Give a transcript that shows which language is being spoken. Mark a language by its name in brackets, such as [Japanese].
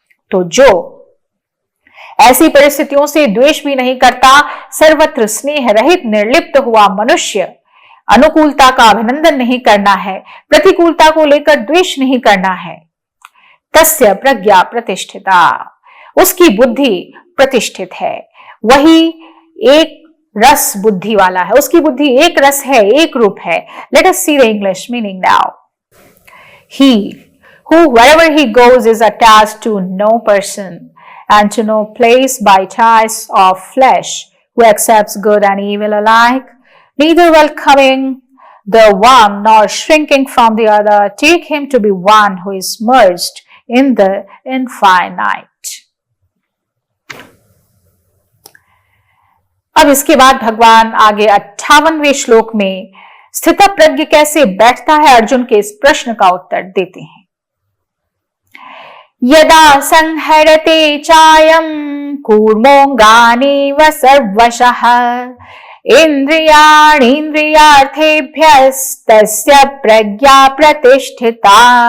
[Hindi] तो जो ऐसी परिस्थितियों से द्वेष भी नहीं करता, सर्वत्र स्नेह रहित निर्लिप्त हुआ मनुष्य, अनुकूलता का अभिनंदन नहीं करना है, प्रतिकूलता को लेकर द्वेष नहीं करना है, [Sanskrit] तस्य प्रज्ञा प्रतिष्ठिता, [Hindi] उसकी बुद्धि प्रतिष्ठित है। वही एक रस बुद्धि वाला है, उसकी बुद्धि एक रस है, एक रूप है। [English] Let us see the English meaning now. He who wherever he goes is attached to no person and to no place by ties of flesh, who accepts good and evil alike, neither welcoming the one nor shrinking from the other, take him to be one who is merged in the infinite. [Hindi] अब इसके बाद भगवान आगे 58वें श्लोक में स्थितप्रज्ञ कैसे बैठता है अर्जुन के इस प्रश्न का उत्तर देते हैं। [Sanskrit] यदा संहरते चायं कूर्मोऽङ्गानीव सर्वशः इन्द्रियाणीन्द्रियार्थेभ्यस्तस्य प्रज्ञा प्रतिष्ठिता।